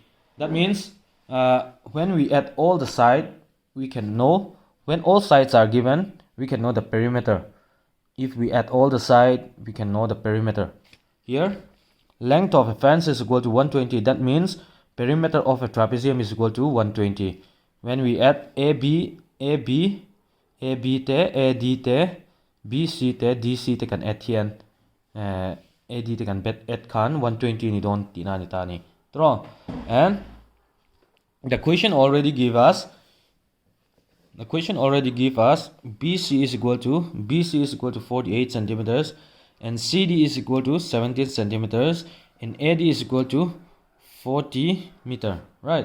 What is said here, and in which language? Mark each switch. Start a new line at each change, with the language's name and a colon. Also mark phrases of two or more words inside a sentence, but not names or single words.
English: That means when we add all the sides, we can know, when all sides are given, we can know the perimeter. If we add all the sides, we can know the perimeter. Here, length of a fence is equal to 120. That means perimeter of a trapezium is equal to 120. When we add AB te, AD te, BC te, DC
Mizo: te kan
English: add here.
Mizo: AD te
English: kan add
Mizo: kan 120 ni don tinani tani.
English: Draw. And the question already give us BC is equal to 48 centimeters, and CD is equal to 17 centimeters, and AD is equal to 40 meter, right?